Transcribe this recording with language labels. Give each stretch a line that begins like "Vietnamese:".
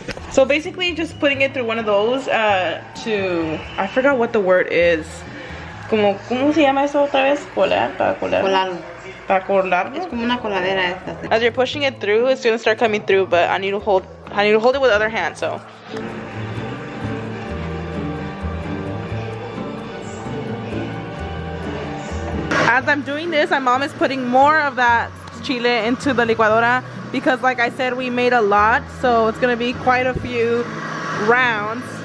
English: So basically just putting it through one of those I forgot what the word is.
Spanish: ¿Cómo se llama eso otra vez? Colar. Es como una coladera esta.
English: As you're pushing it through, it's gonna start coming through, but I need to hold it with the other hand, so. As I'm doing this, my mom is putting more of that chile into the licuadora because like I said, we made a lot, so it's gonna be quite a few rounds.